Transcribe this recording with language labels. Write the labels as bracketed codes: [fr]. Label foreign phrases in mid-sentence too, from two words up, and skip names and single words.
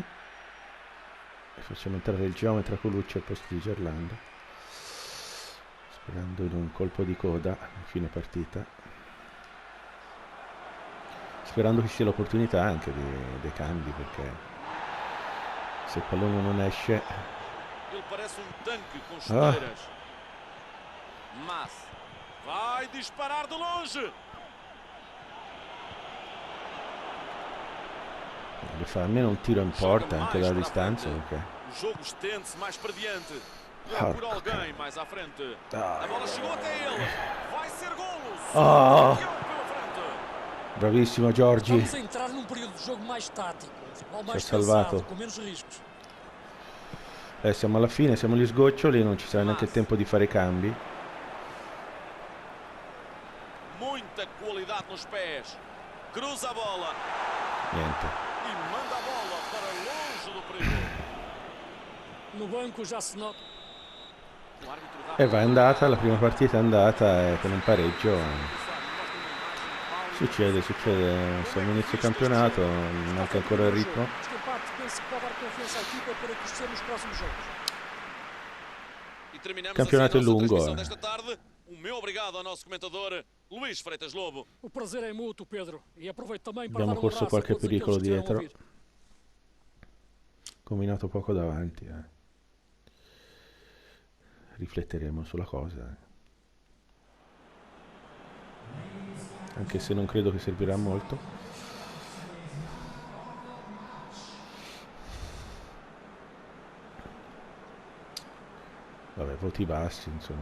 [it] E facciamo entrare il geometra Colucci al posto di Gerlando, sperando in un colpo di coda a fine partita, sperando che ci sia l'opportunità anche dei cambi, perché se il pallone non esce [pt] Ele parece um tanque com chuteiras. Mas vai disparar de longe. [it] Deve fare almeno un tiro in Joga porta anche mais dalla [pt] para a frente. [it] distanza, perché... [pt] O jogo estende-se mais para diante. Por Porco alguém mais à frente. A Dai. bola chegou até ele. Vai ser golo. Oh, Campeão pela frente. bravissimo Giorgi, Estamos a entrar num período de jogo mais tático, futebol [it] ci ha mais salvato. [pt] pensado, com menos riscos. [it] Siamo alla fine, siamo agli sgoccioli, non ci sarà neanche il tempo di fare i cambi. [pt] Muita qualidade nos pés. Cruza a bola Niente. e manda a bola para longe do perigo. No banco já se nota. O árbitro dá [it] E va, è andata, la prima partita è andata con un pareggio. Succede, siamo inizio campionato, manca ancora il ritmo. [pt] Este empate penso que pode dar confiança à equipa para crescer nos próximos jogos. E terminamos Campionato assim a nossa lungo, transmissão desta tarde. O meu obrigado ao nosso comentador Luís Freitas Lobo. O prazer é mútuo, Pedro. E aproveito também para Abbiamo dar um corso abraço a qualche todos aqueles pericolo que estiveram a dietro. ouvir. [it] Combinato poco davanti. Rifletteremo sulla cosa. Anche se non credo che servirà molto. Vabbè, voti bassi, insomma.